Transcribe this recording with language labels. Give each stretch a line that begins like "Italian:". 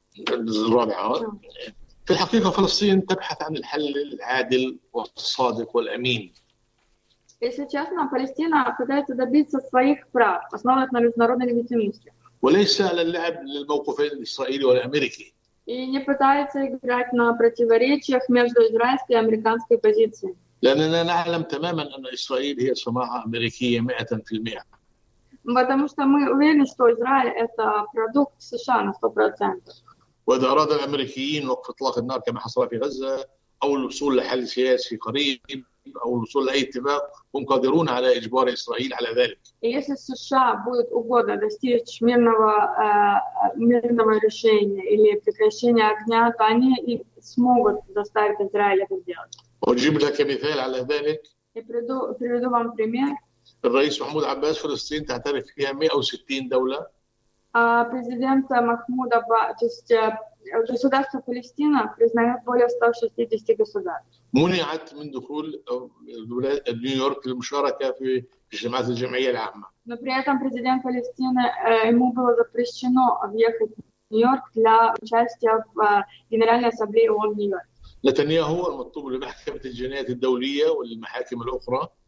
Arabic: الرابعة في الحقيقة فلسطين تبحث عن الحل العادل والصادق والأمين.
Russian: Если честно, Палестина пытается добиться своих прав, основанных на международной легитимности.
Arabic: وليس على اللعب للموقف الإسرائيلي والأمريكي.
Russian: И не пытается играть на противоречиях между израильской и американской позицией.
Arabic: لأننا نعلم تماماً أن إسرائيل هي صناعة أمريكية 100%.
Russian: Потому что мы уверены, что Израиль это продукт США на 100%.
Arabic: وإذا أراد الأمريكيين وقف إطلاق النار كما حصل في غزة أو الوصول لحل سياسي قريب أو الوصول لأي اتفاق هم قادرون على إجبار إسرائيل على ذلك.
Russian: если США будет угодно достичь мирного решения или прекращения огня, то они и смогут заставить Израиль это делать.
Arabic: أجيب لك مثال على ذلك.
Russian: И приведу вам пример.
Arabic: الرئيس محمود عباس فلسطين تعترف فيها 160 دولة.
Russian: Президент Махмуд Аббас, то есть государство Палестина признает более 160 государств.
Arabic: منعت من دخول نيويورك للمشاركة في اجتماعات الجمعية العامة.
Russian: Но при этом президент Палестины ему было запрещено въехать в Нью-Йорк для участия в Генеральной Ассамблее ООН в Нью-Йорке.
Arabic: Нетаньяху المطلوب لمحكمة الجنايات الدولية والمحاكم الأخرى.